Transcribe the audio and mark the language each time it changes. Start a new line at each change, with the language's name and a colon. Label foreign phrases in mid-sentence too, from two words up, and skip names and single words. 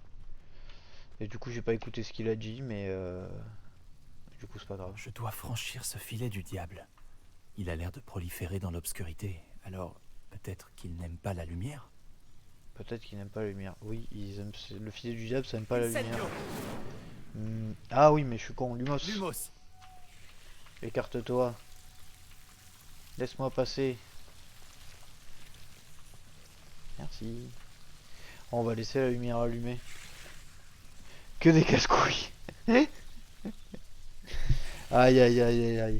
French: Et du coup j'ai pas écouté ce qu'il a dit mais du coup c'est pas grave. Je dois franchir ce filet du diable. Il a l'air de proliférer dans l'obscurité, alors peut-être qu'il n'aime pas la lumière? Peut-être qu'il n'aime pas la lumière. Oui, le filet du diable ça n'aime pas la lumière. Incendio. Ah oui mais je suis con, Lumos. Lumos. Écarte-toi. Laisse-moi passer. Merci. On va laisser la lumière allumée. Que des casse-couilles. Aïe aïe aïe aïe aïe.